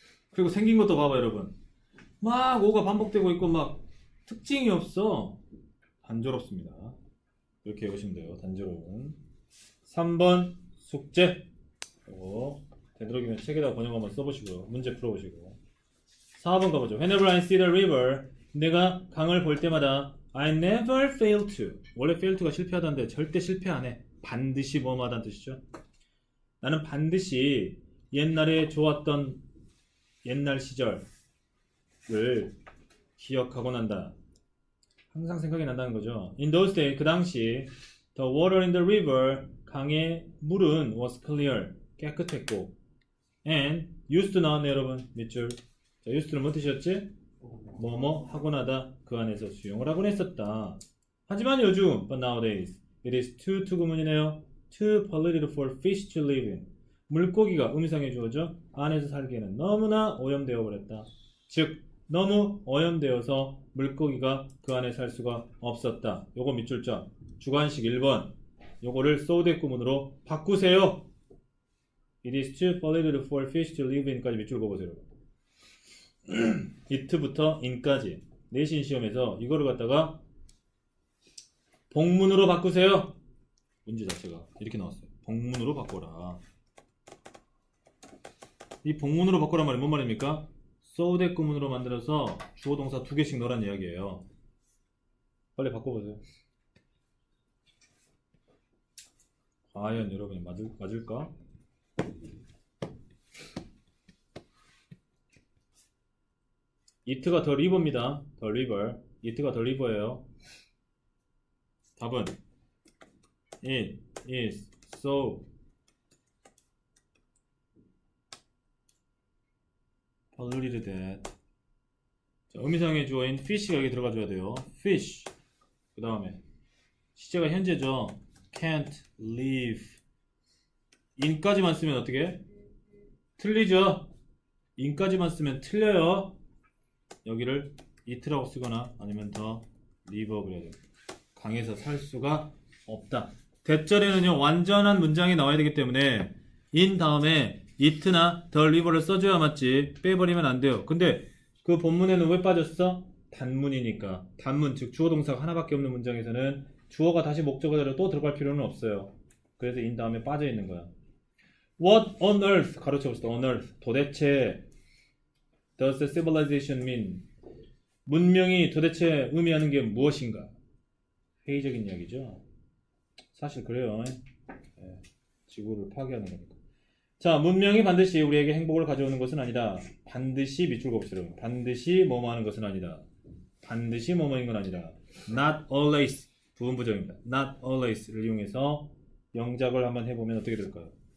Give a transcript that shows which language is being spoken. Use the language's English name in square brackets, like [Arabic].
[Korean] 그리고 생긴 것도 봐봐 여러분. 막 오가 반복되고 있고 막 특징이 없어. 단조롭습니다. 이렇게 보시면 돼요. 단조로운. 3번 숙제. 되도록이면 책에다 번역 한번 써보시고요. 문제 풀어보시고. 4번 가보죠. [English] Whenever I see the river, [Korean] 내가 강을 볼 때마다 [English] I never fail to. [Korean] 원래 fail to가 실패하다는데 절대 실패 안 해. 반드시 뭐뭐하다는 뜻이죠. 나는 반드시 옛날에 좋았던 옛날 시절을 기억하곤 한다. 항상 생각이 난다는 거죠. [English] In those days, [Korean] 그 당시 [English] the water in the river, [Korean] 강의 물은 [English] was clear, [Korean] 깨끗했고 [English] and used to [Korean] 나왔네 여러분. 밑줄. 자, used는 뭔 뜻이었지? 뭐뭐 하곤 하다. 그 안에서 수용을 하곤 했었다. 하지만 요즘 [English] but nowadays it is too [Korean] 구문이네요. [English] too polluted for fish to live in. [Korean] 물고기가 음성의 주어죠. 안에서 살기에는 너무나 오염되어 버렸다. 즉 너무 오염되어서 물고기가 그 안에 살 수가 없었다. 요거 밑줄자. 주관식 1번. 요거를 so 대 구문으로 바꾸세요. [English] It is too polluted for fish to live in [Korean] 까지 밑줄 그어보세요. it부터 in까지 내신 시험에서 이거를 갖다가 복문으로 바꾸세요. 문제 자체가 이렇게 나왔어요. 복문으로 바꿔라. 이 복문으로 바꾸란 말이 뭔 말입니까? so 대 구문으로 만들어서 주어 동사 2개씩 넣으란 이야기예요. 빨리 바꿔보세요. 과연 여러분이 맞을까? it가 더 리버입니다. 더 리버. it가 더 리버예요. 답은 [English] it is so polluted that. [Korean] 자, 의미상의 주어인 fish가 여기 들어가줘야 돼요. [English] fish. [Korean] 그 다음에 시제가 현재죠. [English] can't live. [Korean] in까지만 쓰면 어떻게? 틀리죠? in까지만 쓰면 틀려요. 여기를 it라고 쓰거나 아니면 더 live 그래야 돼요. 강에서 살 수가 없다. 대절에는요 완전한 문장이 나와야 되기 때문에 in 다음에 it나 the live를 써줘야 맞지 빼버리면 안 돼요. 근데 그 본문에는 왜 빠졌어? 단문이니까. 단문 즉 주어 동사가 하나밖에 없는 문장에서는 주어가 다시 목적어대로 또 들어갈 필요는 없어요. 그래서 in 다음에 빠져 있는 거야. [English] What on earth [Korean] 가로쳐봅시다. [English] on earth [Korean] 도대체 [English] does the civilization mean? [Korean] 문명이 도대체 의미하는 게 무엇인가? 회의적인 이야기죠. 사실 그래요. 네, 지구를 파괴하는 거니까. 자, 문명이 반드시 우리에게 행복을 가져오는 것은 아니다. 반드시 밑줄 그읍시다. 반드시 뭐뭐 하는 것은 아니다. 반드시 뭐뭐인 건 아니다. [English] Not always [Korean] 부분부정입니다. Not always를 이용해서 영작을 한번 해보면 어떻게 될까요?